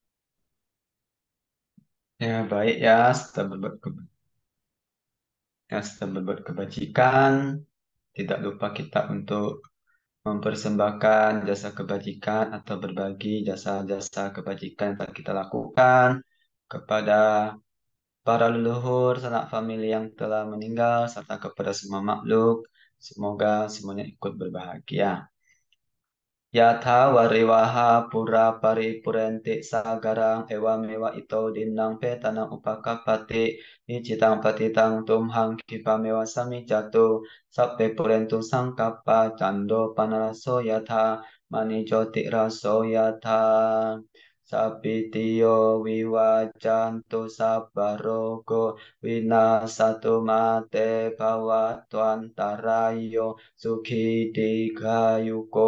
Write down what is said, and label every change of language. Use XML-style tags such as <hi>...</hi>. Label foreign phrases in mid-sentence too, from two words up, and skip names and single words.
<id>Ya, baik ya, setelah berbuat kebajikan, tidak lupa kita untuk mempersembahkan jasa kebajikan atau berbagi jasa-jasa kebajikan yang telah kita lakukan kepada para leluhur, sanak famili yang telah meninggal, serta kepada semua makhluk. Semoga semuanya ikut berbahagia.</id> <pi>Yatha wariwaha pura paripurenti sagarang ewa mewa ito dinang petanang upakapati icitang patitang tumhang kipamewa sami jatu sappe purentung sangkapa cando panaraso yatha mani joti raso yatha sapitiyo wiwajantu sabarogo winasatu mate bawatwantarayo Sukhi dikayuko</pi>